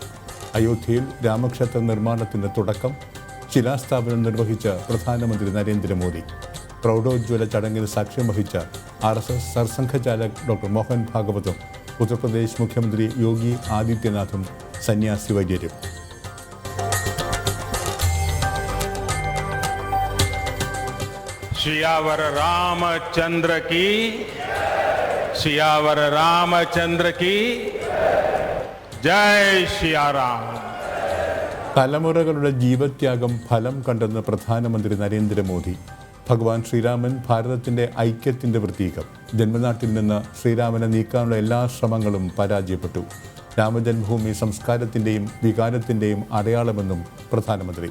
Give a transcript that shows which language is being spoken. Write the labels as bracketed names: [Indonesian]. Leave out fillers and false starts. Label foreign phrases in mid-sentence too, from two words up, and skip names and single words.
[Malayalam] അയോധ്യയിൽ രാമക്ഷേത്ര നിർമ്മാണത്തിന് തുടക്കം. ശിലാസ്ഥാപനം നിർവഹിച്ച പ്രധാനമന്ത്രി നരേന്ദ്രമോദി. പ്രൗഢോജ്വല ചടങ്ങിന് സാക്ഷ്യം വഹിച്ച RSS സർസംഘചാലക് ഡോക്ടർ മോഹൻ ഭാഗവതും ഉത്തർപ്രദേശ് മുഖ്യമന്ത്രി യോഗി ആദിത്യനാഥും സന്യാസി വര്യരും. [Hindi] सियावर रामचंद्र की, सियावर रामचंद्र की जय सिया राम. [Malayalam] തലമുറകളുടെ ജീവത്യാഗം ഫലം കണ്ടെന്ന് പ്രധാനമന്ത്രി നരേന്ദ്രമോദി. ഭഗവാൻ ശ്രീരാമൻ ഭാരതത്തിൻ്റെ ഐക്യത്തിൻ്റെ പ്രതീകം. ജന്മനാട്ടിൽ നിന്ന് ശ്രീരാമനെ നീക്കാനുള്ള എല്ലാ ശ്രമങ്ങളും പരാജയപ്പെട്ടു. രാമജന്മഭൂമി സംസ്കാരത്തിൻ്റെയും വികാരത്തിൻ്റെയും അടയാളമെന്നും പ്രധാനമന്ത്രി.